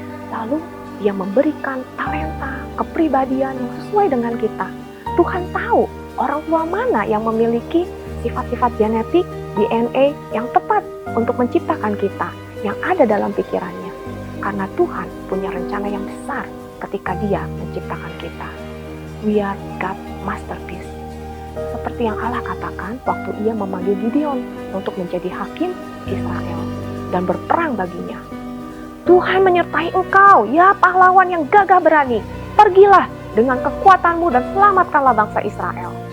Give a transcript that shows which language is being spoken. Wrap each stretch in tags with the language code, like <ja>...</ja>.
<id>Lalu Dia memberikan talenta, kepribadian yang sesuai dengan kita. Tuhan tahu Orang tua mana yang memiliki sifat-sifat genetik DNA yang tepat untuk menciptakan kita yang ada dalam pikirannya? Karena Tuhan punya rencana yang besar ketika Dia menciptakan kita.</id> <en>We are God's masterpiece.</en> <id>Seperti yang Allah katakan waktu Ia memanggil Gideon untuk menjadi hakim Israel dan berperang baginya. Tuhan menyertai engkau, ya pahlawan yang gagah berani. Pergilah dengan kekuatanmu dan selamatkanlah bangsa Israel.</id>